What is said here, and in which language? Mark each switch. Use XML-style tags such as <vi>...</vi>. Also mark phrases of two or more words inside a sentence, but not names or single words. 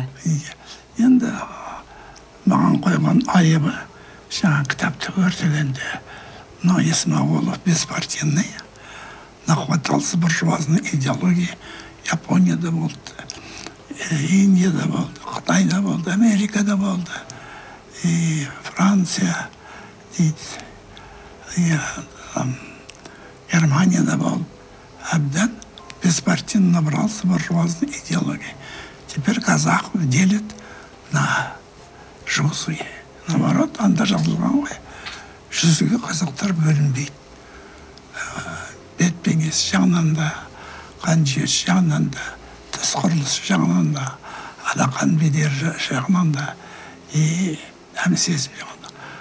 <kk>Енді маған қойған айыбы, жаңа кітапты өртегенде, Исмағұлов</kk> <ru>беспартийный, нахватался буржуазной идеологии,</ru> <kk>Японияда болды, Индияда болды, Қытайда болды, Америкада болды, Франция дейді, Германияда болды.</kk> <ru>Әбден беспартийный набрался буржуазной идеологии. Теперь казахов делят на жусые.</ru> <kk>Наоборот, анда жазылған ғой. Жүзге қазақтар бөлінбейді. Бет-бейнес жағынан да, қан жүйес жағынан да, тіс құрылысы жағынан да, алақан бедер жағынан да, дәм сезім жағынан.</kk>